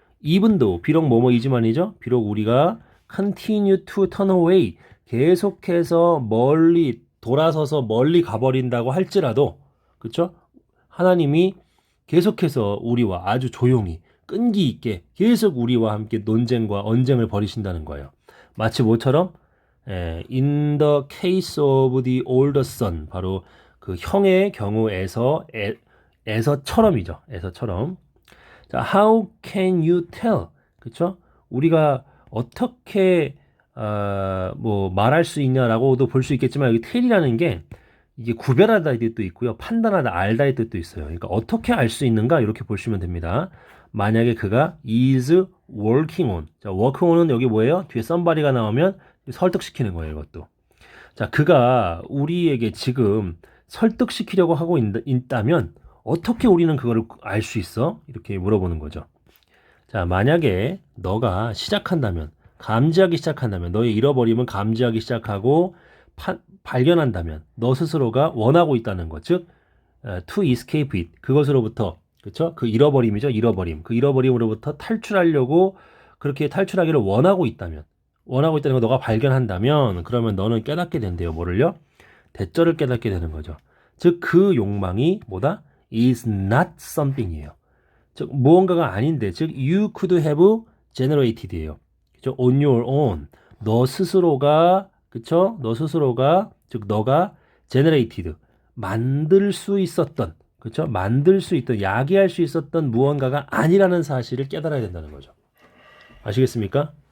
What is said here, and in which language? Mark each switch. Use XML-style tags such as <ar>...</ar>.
<ko>even though, 비록 뭐뭐이지만이죠. 비록 우리가</ko> <en>continue to turn away,</en> <ko>계속해서 멀리, 돌아서서 멀리 가버린다고 할지라도, 그쵸? 하나님이 계속해서 우리와 아주 조용히 끈기 있게 계속 우리와 함께 논쟁과 언쟁을 벌이신다는 거예요. 마치 뭐처럼</ko> <en>in the case of the older son</en> <ko>바로 그 형의 경우에서처럼이죠. 에서처럼. 자,</ko> <en>how can you tell?</en> <ko>그렇죠? 우리가 어떻게 뭐 말할 수 있냐라고도 볼 수 있겠지만 여기 tell이라는 게 이게 구별하다의 뜻도 있고요. 판단하다, 알다의 뜻도 있어요. 그러니까 어떻게 알 수 있는가 이렇게 보시면 됩니다. 만약에 그가</ko> <en>is working on.</en> <ko>자, work on은 여기 뭐예요? 뒤에 somebody가 나오면 설득시키는 거예요, 이것도. 자, 그가 우리에게 지금 설득시키려고 하고 있다면 어떻게 우리는 그거를 알 수 있어? 이렇게 물어보는 거죠. 자, 만약에 너가 시작한다면, 감지하기 시작한다면, 너의 잃어버림은 감지하기 시작하고 발견한다면 너 스스로가 원하고 있다는 것, 즉</ko> <en>to escape it,</en> <ko>그것으로부터, 그렇죠? 그 잃어버림이죠, 잃어버림. 그 잃어버림으로부터 탈출하려고 그렇게 탈출하기를 원하고 있다는 거 너가 발견한다면 그러면 너는 깨닫게 된대요. 뭐를요? 대절을 깨닫게 되는 거죠. 즉 그 욕망이 뭐다?</ko> <en>is not something이에요. 즉 무언가가 아닌데, 즉 you could have generated예요.</en> <ko>그죠?</ko> <en>on your own.</en> <ko>너 스스로가, 그쵸? 너 스스로가, 즉 너가 generated, 만들 수 있었던, 그쵸? 만들 수 있던, 야기할 수 있었던 무언가가 아니라는 사실을 깨달아야 된다는 거죠. 아시겠습니까?</ko>